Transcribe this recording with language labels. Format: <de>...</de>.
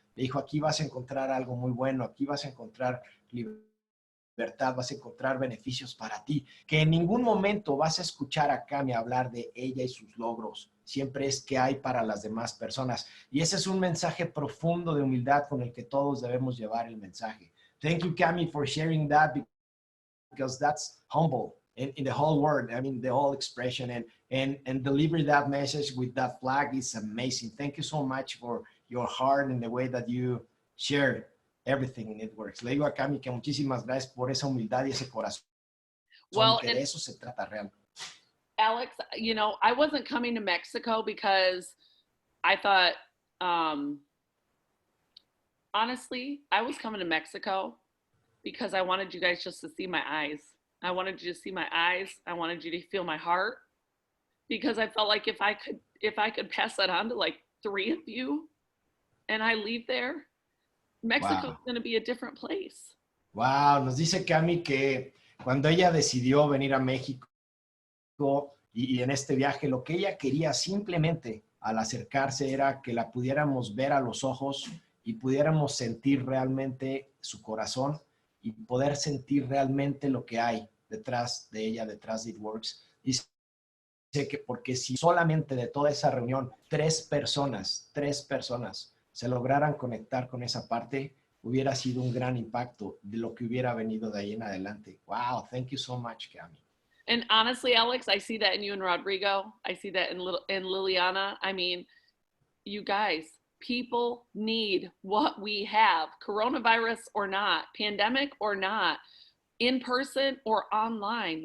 <es>Le dijo, aquí vas a encontrar algo muy bueno, aquí vas a encontrar libertad, vas a encontrar beneficios para ti, que en ningún momento vas a escuchar a Cami hablar de ella y sus logros, siempre es qué hay para las demás personas, y ese es un mensaje profundo de humildad con el que todos debemos llevar el mensaje.</es> <en>Thank you, Cami, for sharing that, because that's humble in the whole world. I mean, the whole expression, and deliver that message with that flag is amazing. Thank you so much for your heart and the way that you share everything in It Works.</en> <es>Le digo a Cami que muchísimas gracias por esa humildad y ese corazón, que de eso se trata realmente.</es> <en>Alex, I wasn't coming to Mexico because I thought, honestly, I was coming to Mexico because I wanted you guys just to see my eyes. I wanted you to see my eyes. I wanted you to feel my heart, because I felt like if I could pass that on to like 3 of you and I leave there, Mexico is going to be a different place.</en> <es>Wow, nos dice Cami que cuando ella decidió venir a México y en este viaje, lo que ella quería simplemente al acercarse era que la pudiéramos ver a los ojos y pudiéramos sentir realmente su corazón y poder sentir realmente lo que hay detrás de ella, detrás de It Works. Dice que porque si solamente de toda esa reunión 3 personas se lograran conectar con esa parte, hubiera sido un gran impacto de lo que hubiera venido de ahí en adelante.</es> <en>Wow, thank you so much, Cami. And honestly, Alex, I see that in you and Rodrigo. I see that in Liliana. I mean, you guys, people need what we have, coronavirus or not, pandemic or not, in person or online.</en>